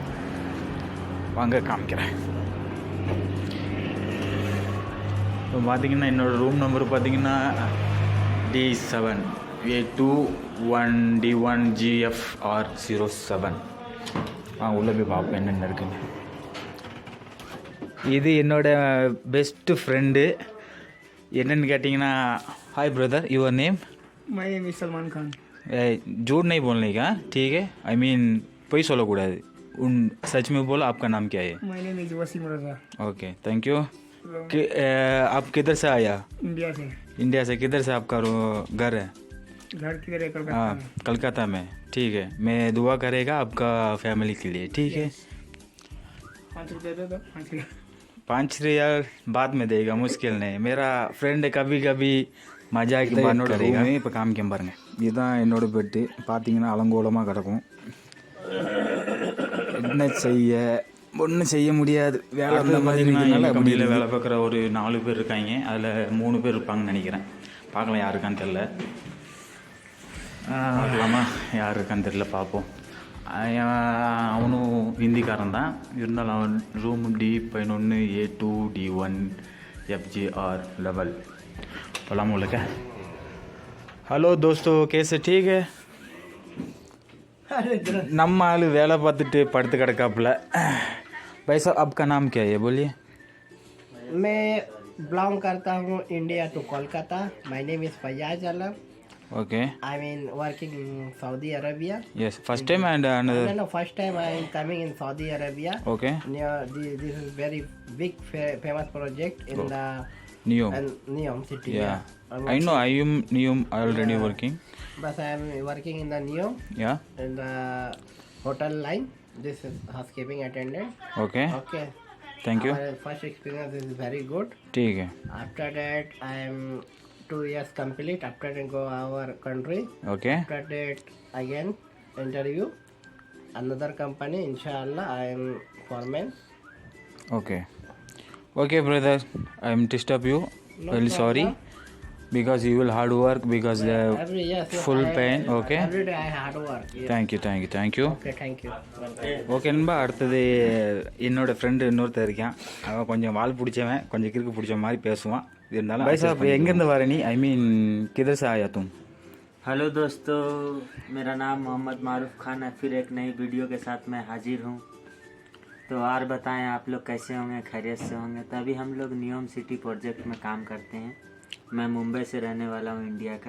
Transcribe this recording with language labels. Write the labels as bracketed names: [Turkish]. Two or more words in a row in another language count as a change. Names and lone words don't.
[Tamil] வாங்க காமிக்கிறேன். இப்போ பார்த்திங்கன்னா என்னோடய ரூம் நம்பர் பார்த்திங்கன்னா D7 A21D1GFR07. உள்ளே போய் பார்ப்போம் என்னென்ன இருக்குங்க. இது என்னோடய [English] best friend. [Tamil] என்னென்னு கேட்டிங்கன்னா, [English] hi brother, your name? My name is Salman Khan. [Hindi] झूठ नहीं बोलने का, ठीक है? [English] I mean [Hindi] कोई सोलो कूड़ा है उन सच में बोलो. आपका नाम क्या है? [English] My name is Wasim Raza. okay, thank you. [Hindi] आप किधर से आया? इंडिया से. इंडिया से किधर से आपका घर है? घर किधर है? कलकत्ता में. कलकत्ता में. ठीक है, मैं दुआ करेगा आपका फैमिली के लिए, ठीक है? 5 रुपये दे दो. 5 रुपये. 5 रियाल बाद में देगा, मुश्किल नहीं. मेरा फ्रेंड कभी कभी [Tamil] மஜாக்கு பண்ணோட ரூமே. இப்போ காமிக்க பாருங்க, இதுதான் என்னோடய பெட்டு. பார்த்தீங்கன்னா அலங்கோலமாக கிடக்கும். என்ன செய்ய, ஒன்றும் செய்ய முடியாது. வேலை அந்த மாதிரி கம்பெனியில் வேலை பார்க்குற ஒரு 4 பேர் இருக்காங்க. அதில் 3 பேர் இருப்பாங்கன்னு நினைக்கிறேன். பார்க்கலாம், யார் இருக்கான்னு தெரில. பார்க்கலாமா, யார் இருக்கான்னு தெரில, பார்ப்போம். அவனும் ஹிந்திக்காரன் தான். இருந்தாலும் அவன் ரூம் D11 A2D1FGR11. [Hindi] पलामू लगा. हेलो दोस्तों, कैसे ठीक है? [Tamil] நம்ம ஆள் வேலை பார்த்துட்டு படுத்து கிடக்காப்புல. [Hindi] भाई साहब, आपका नाम क्या है, बोलिए? मैं बिलोंग करता हूँ इंडिया टू कोलकाता. [English] My name is Fayaz Alam. ओके. I mean working in Saudi Arabia. yes, first time and another. No, first time I am coming in Saudi Arabia. Okay. This is very big famous project in the Neom. Neom city. Yeah. I know I am Neom already working. But I am working in the Neom. Yeah. In the hotel line. This is housekeeping attendant. Okay. Okay. Thank you. Our first experience is very good. [Hindi] ठीक है. [English] After that, I am 2 years complete. After that, go our country. Okay. After that, again interview another company. Inshallah, I am foreman. Okay. Okay, brother. I am disturb you. No Very sorry. problem. Because you will hard work because the Yes, full pain. Okay. Every day I hard work. Yes. Thank you. Okay, thank you. [Tamil] ஓகே நண்பா, அடுத்தது என்னோடய ஃப்ரெண்டு இன்னொருத்தர் இருக்கான். அவன் கொஞ்சம் வால் பிடிச்சவன், கொஞ்சம் கிறுக்கு பிடிச்ச மாதிரி பேசுவான். இருந்தாலும் [Hindi] भाई साहब, [Tamil] எங்கேருந்து வர நீ? [English] I mean [Hindi] किधर से आया तुम? हेलो दोस्तों, मेरा नाम मोहम्मद मारूफ खान है। फिर एक नई वीडियो के साथ मैं हाजिर हूँ। तो और बताएं, आप लोग कैसे होंगे? खैरियत से होंगे? तभी हम लोग नियम सिटी प्रोजेक्ट में काम करते हैं। मैं मुंबई से रहने वाला हूँ, इंडिया का।